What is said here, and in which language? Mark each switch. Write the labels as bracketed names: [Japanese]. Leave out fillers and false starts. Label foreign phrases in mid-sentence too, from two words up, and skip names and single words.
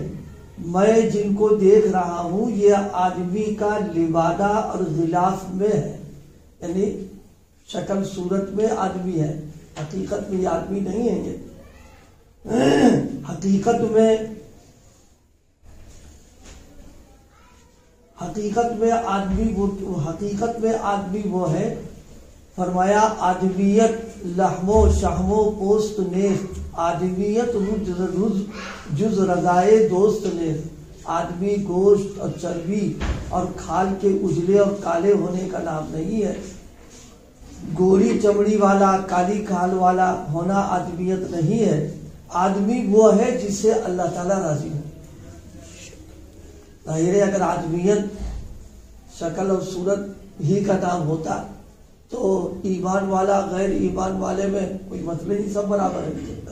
[Urdu] میں جن کو دیکھ رہا ہوں یہ آدمی کا لبادہ اور غلاف میں ہے، یعنی شکل صورت میں آدمی ہے، حقیقت میں یہ آدمی نہیں ہے. حقیقت میں آدمی وہ ہے. [Persian] فرمایا آدمیت لحم و شحم و پوست نیست، آدمیت جز رضائے دوست نیست. [Urdu] آدمی گوشت اور چربی اور کھال کے اجلے اور کالے ہونے کا نام نہیں ہے. گوری چمڑی والا، کالی کھال والا ہونا آدمیت نہیں ہے. آدمی وہ ہے جس سے اللہ تعالیٰ راضی ہو. ظاہر ہے اگر آدمیت شکل اور صورت ہی کا نام ہوتا تو ایمان والا غیر ایمان والے میں کوئی مسئلہ نہیں، سب برابر ہے.